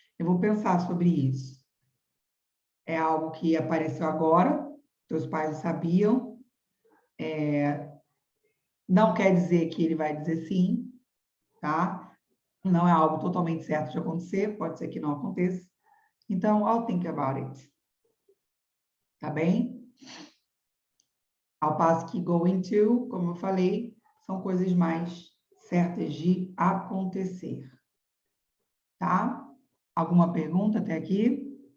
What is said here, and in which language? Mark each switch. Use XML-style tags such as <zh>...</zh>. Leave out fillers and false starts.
<pt>Eu vou pensar sobre isso. É algo que apareceu agora, teus pais sabiam. Não quer dizer que ele vai dizer sim, tá? Não é algo totalmente certo de acontecer, pode ser que não aconteça. Então,</pt> <en>I'll think about it.</en> <pt>Tá bem? Ao passo que going to, como eu falei, são coisas mais certas de acontecer. Tá? Alguma pergunta até aqui?</pt>